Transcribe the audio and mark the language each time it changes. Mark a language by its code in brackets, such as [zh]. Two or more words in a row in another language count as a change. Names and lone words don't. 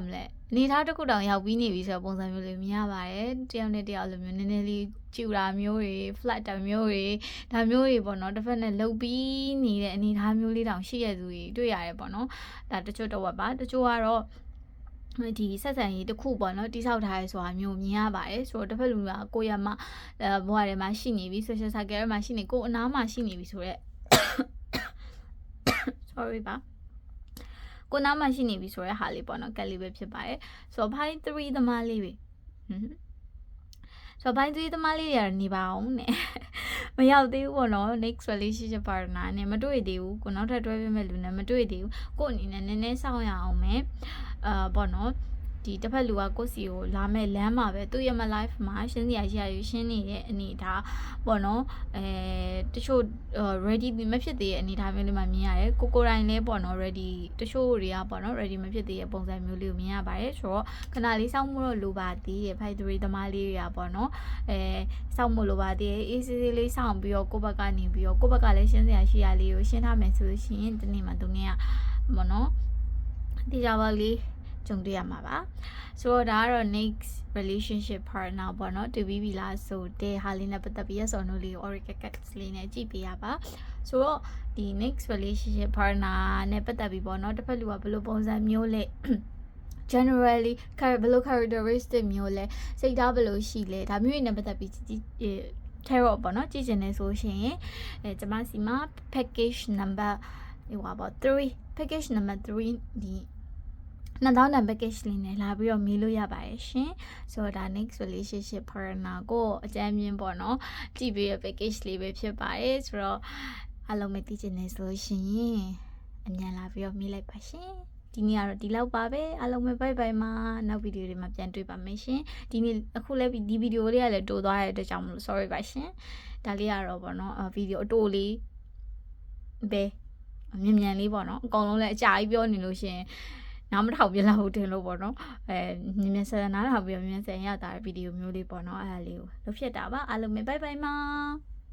[my] မလဲအနေထားတစ်ခုတောင်ရောက်ပြီးနေပြီဆိုတော့ပုံစံမျိုးလေးမြင်ရပါတယ်တယောက်နဲ့တယောက်လိုမျိုးနည်းနည်းလေးကျူတာမျိုးတွေ flat တာမျိုးတွေဒါမျိုးတွေပေါ့နော်တစ်ဖက်နဲ့လှုပ်ပြီးနေတဲ့အနေထားမျိုးလေးတောင်ရှိရသူတွေတွေ့ရတယ်ပေါ့နော်ဒါတချို့တဝက်ပါတချို့ကတော့ဒီဆက်ဆံရေးတစ်ခုပေါ့နော်တိဆောက်ထားရဲဆိုတာမျိုးမြင်ရပါတယ်ဆိုတော့တစ်ဖက်လူကကိုယ့်ရမှာဘဝထဲမှာရှိနေပြီ [en] social circle [my] မှာရှိနေကိုအနားမှာရှိနေပြီဆိုတော့ sorry ပါကိုနားမှာရှိနေပြီဆိုတဲ့ဟာလေးပေါ့နော်ကက်လေးပဲဖြစ်ပါတယ်ဆိုတော့ pine 3 သမားလေးပဲဆိုတော့ pine 3 သမားလေးရနေပါအောင်နဲ့မရောက်သေးဘူးပေါ့နော် [en] next relationship partner [my] နဲ့မတွေ့သေးဘူးကိုနောက်ထပ်တွဲပြမဲ့လူနဲ့မတွေ့သေးဘူးကိုအနေနဲ့နည်းနည်းစောင့်ရအောင်မယ်ပေါ့နော်ဒီတစ်ဖက်လူကကိုစီကိုလာမဲ့လမ်းမှာပဲသူ့ရဲ့မ life မှာရှင်းစရာရှိရရှင်းနေတဲ့အနေထားပေါ့နော် တချို့ ready မဖြစ်သေးတဲ့အနေထားမျိုးလေးမှမြင်ရတယ်ကိုတိုင်းလည်းပေါ့နော် ready တချို့တွေကပေါ့နော် ready မဖြစ်သေးတဲ့ပုံစံမျိုးလေးကိုမြင်ရပါတယ်ဆိုတော့ခဏလေးစောင့်မှုတော့လိုပါသေးရဲ့ fight 3 သမားလေးတွေကပေါ့နော်စောင့်မှုလိုပါသေးရဲ့ easy လေးစောင့်ပြီးတော့ကိုယ့်ဘက်ကနေပြီးတော့ကိုယ့်ဘက်ကလည်းရှင်းစ ရာရှိရလေးကိုရှင်းထားမယ်ဆိုလို့ရှိရင်ဒီနေ့မှသူနေကပေါ့နော်ဒီကြပါလေးကြုံတွေ့ရမှာပါဆိုတော့ဒါကတော့ [en] next relationship partner [my] ပေါ့နော်တွေ့ပြီးပြီလားဆိုတဲ့ဟာလေးနဲ့ပတ်သက်ပြီး [en] yes or no [my] လေးကို [en] oracle cards [my] လေးနဲ့ကြည့်ပေးရ ပါဆိုတော့ဒီ [en] next relationship partner [my] နဲ့ပတ်သက်ပြီးပေါ့နော်တစ်ဖက်လူကဘယ်လိုပုံစံမျိုးလဲ generally ဘယ်လို characteristic မျိုးလဲစိတ်ထားဘယ်လိုရှိလဲဒါမျိုးတွေနဲ့ပတ်သက်ပြီးtarot ပေါ့နော်ကြည့်ချ င်နေဆိုရှင်ကျွန်မစီမှာ [en] package number [my] ဟိုပါပေါ့3 [en] package number [my] 3ဒီ2000 package လေးနဲ့လာပြီးတော့မေးလို့ရပါတယ်ရှင်ဆိုတော့ဒါ [en] next relationship [my] partner ကိုအကြမ်းမြင်ပေါ့နော်ကြည့်ပြီးရ package လေးပဲဖြစ်ပါတယ်ဆိုတော့အားလုံးမသိချင်နေ ဆိုရှင်အမြန်လာပြီးတော့မေးလိုက်ပါရှင်ဒီနေ့ကတော့ဒီလောက်ပါပဲအားလုံးပဲ [en] bye bye [my] မှာနောက်ဗီဒီယိုတွေမှာပြန်တွေ့ပါမယ်ရှင်ဒီနေ့အခုလည်းဒီဗီဒီယိုလေးကလည်းတိုးသွားတဲ့အတွက်ကြောင့်မလို့ sorry ပါရှင်ဒါလေးကတော့ပေါ့နော်ဗီဒီယိုအတိုးလေးပဲမြန်လေးပေါ့နော်အကောင်လုံးလည်းအကြာကြီးပြောနေလို့ရှင်နားမထောင်ပြလောက်ဘူးတင်လို့ပေါ့နော်မြင်မြန်ဆန်နားထောင်ပြီးတော့မြင်မြန်ဆန်ရတာဗီဒီယိုမျိုးလေးပေါ့နော်အဲ့ဒါလေးကိုလုပ်ဖြစ်တာပါအားလုံးပဲဘိုင်ဘိုင်ပါ